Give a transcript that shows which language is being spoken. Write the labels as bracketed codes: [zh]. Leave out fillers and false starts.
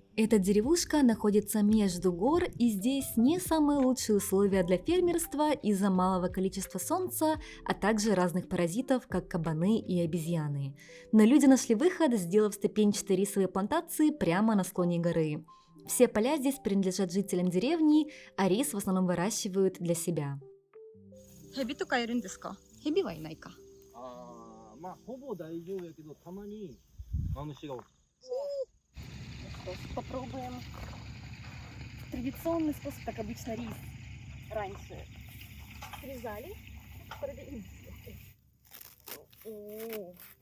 [ru] Эта деревушка находится между гор, и здесь не самые лучшие условия для фермерства из-за малого количества солнца, а также разных паразитов, как кабаны и обезьяны. Но люди нашли выход, сделав ступенчатые рисовые плантации прямо на склоне горы. Все поля здесь принадлежат жителям деревни, а рис в основном выращивают для себя. [ja] ヘビとかいるんですか？ヘビはいないか。まあほぼ大丈夫やけどたまにマムシが起きる。 [ru] Попробуем традиционный способ, как обычно рис раньше срезали. О.